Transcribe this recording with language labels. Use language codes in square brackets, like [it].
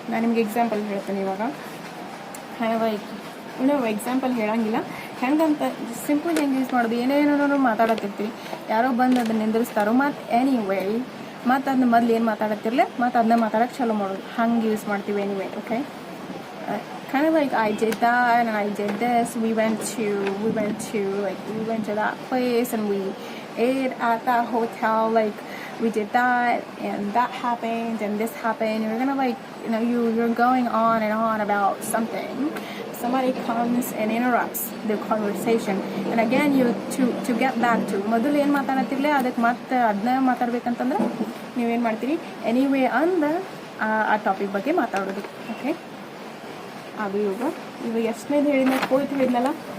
[kn] ನಾನು ನಿಮ್ಗೆ ಎಕ್ಸಾಂಪಲ್ ಹೇಳ್ತೀನಿ. ಇವಾಗ ಎಕ್ಸಾಂಪಲ್ ಹೇಳಂಗಿಲ್ಲ, ಹೆಂಗಂತ ಸಿಂಪಲ್ ಹೆಂಗೆ ಯೂಸ್ ಮಾಡೋದು, ಏನೇನೋ ಮಾತಾಡತ್ತಿರ್ತೀರಿ, ಯಾರೋ ಬಂದು ಅದನ್ನ ನಿಂದಿರಿಸ್ತಾರೋ, ಮತ್ತು ಎನಿವೇ ಮತ್ತು ಅದನ್ನ ಮೊದಲು ಏನು ಮಾತಾಡತ್ತಿರಲಿ ಮತ್ತು ಅದನ್ನ ಮಾತಾಡೋಕ್ಕೆ ಚಾಲೂ ಮಾಡೋದು, ಹಂಗೆ ಯೂಸ್ ಮಾಡ್ತೀವಿ. [en] Anyway okay, kind of like I did that and I did this, we went to that place and we ate at that hotel, like we did that and that happened and this happened. You're gonna you're going on and on about something. Somebody comes and interrupts the conversation and again you to get back to [kn] ಮೊದಲು ಏನು ಮಾತಾಡತ್ತಿರಲಿ ಅದಕ್ಕೆ ಮತ್ತೆ ಅದನ್ನ ಮಾತಾಡ್ಬೇಕಂತಂದ್ರೆ ನೀವೇನು ಮಾಡ್ತೀರಿ, anyway ಅಂದ ಆ topic ಬಗ್ಗೆ ಮಾತಾಡೋದು. ಓಕೆ, ಅದು ಇವಾಗ ಎಷ್ಟನೇದು ಹೇಳಿದ್ನ, ಫೋರ್ತ್ ಹೇಳಿದ್ನಲ್ಲ.